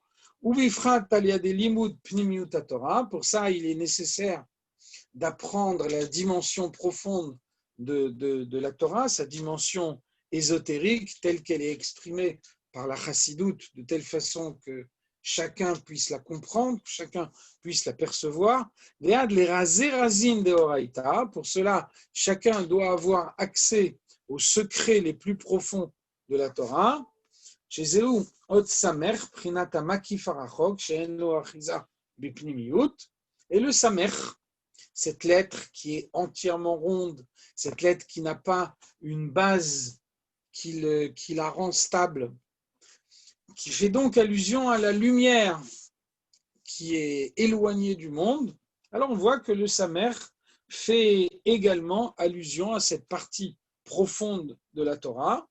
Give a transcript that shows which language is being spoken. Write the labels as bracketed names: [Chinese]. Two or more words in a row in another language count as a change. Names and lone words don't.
[French] Pour ça, il est nécessaire d'apprendre la dimension profonde de la Torah, sa dimension ésotérique telle qu'elle est exprimée par la Chassidoute, de telle façon que chacun puisse la comprendre, que chacun puisse la percevoir. Pour cela, chacun doit avoir accès aux secrets les plus profonds de la Torah. [Hebrew] שזהו עוד סמך בחינת המקיף הרחוק שאין לו אחיזה בפנימיות. [French] Et le samer, cette lettre qui est entièrement ronde, cette lettre qui n'a pas une base qui la rend stable, qui fait donc allusion à la lumière qui est éloignée du monde, alors on voit que le samer fait également allusion à cette partie profonde de la Torah.